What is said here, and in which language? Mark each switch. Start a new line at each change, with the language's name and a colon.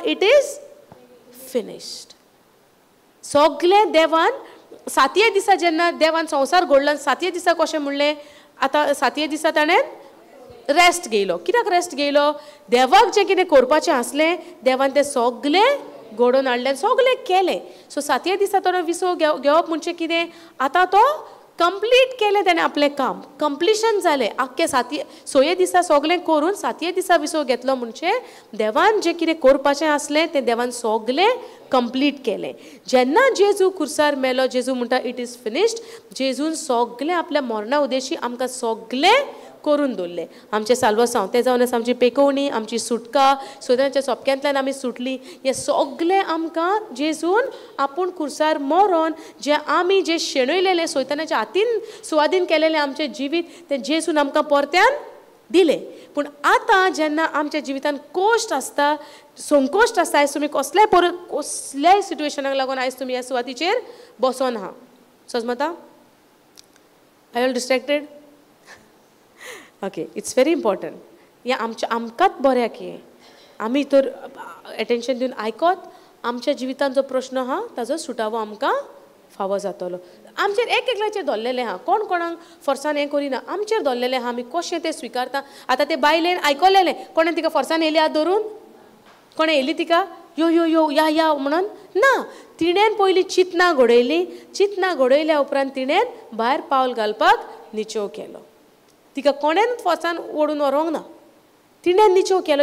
Goan Konkani: It is finished. सगळें देवान 7 दिसा जेन्ना देवान संवसार घडलो, 7 दिसा कशें म्हणलें? आतां 7 दिसा ताणें रेस्ट घेयलो. कित्याक रेस्ट घेयलो? देवाक जें कितें करपाचें आसलें देवान तें सगळें घडोवन हाडलें, सगळें केलें. सो 7 दिसा तो विसव घेवप म्हणजे कितें? आतां तो कंप्लीट केलें ताणें आपलें काम. कंप्लिशन जालें. आख्खें 6 दिसा सगळें करून 7 दिसा विसव घेतलो म्हणजे देवान जें कितें करपाचें आसलें तें देवान सगळें कंप्लीट केलें. जेन्ना जेजू खुर्सार मेलो, जेजू म्हणटा
English: It is finished.
Goan Konkani: जेजून सगळें आपल्या मरणा उद्देशी आमकां सगळें करून दवरले. आमचे साल्वसांव ते जावन आसा आमची पेकोवणी, आमची सुटका, सोयत्याच्या सोंपक्यांतल्यान आमी सुटली. हे सगळे आमकां जेजून आपूण खुर्सार मरोन जे शेणयलेले सोयत्यानाच्या हातीन सुवादीन केलेले आमचे जिवीत ते जेजून आमकां परत्यान दिले. पूण आतां जेन्ना आमच्या जिवितान कोश्ट आसता, संकोश्ट आसता, आयज तुमी कसल्याय सिट्युएशनाक लागून आयज तुमी ह्या सुवातीचेर बसोन आहा. समजता?
English: I all distracted? Okay, it's very important.
Goan Konkani: हें आमकांच बऱ्याक हें. आमी तर एटेन्शन दिवन आयकत आमच्या जिवितान जो प्रश्न आहा ताजो सुटावो आमकां फावो जातलो. आमचेर एकल्याचेर धरलेलें आहा, कोण कोणाक फोर्सान हें करिना, आमचेर धरलेलें आहा, आमी कशें तें स्विकारता. आतां ते बायलेन आयकलेलें, कोणें तिका फोर्सान येयली हात धरून, कोणें येयली तिका यो यो यो या म्हणून ना. तिणेन पयलीं चिंतना घडयली, चिंतना घडयल्या उपरांत तिणेन भायर पावल घालपाक निचोव केलो. तिका कोणेन फोर्सान ओडून व्हरूंक ना, तिणेन निचोव केलो.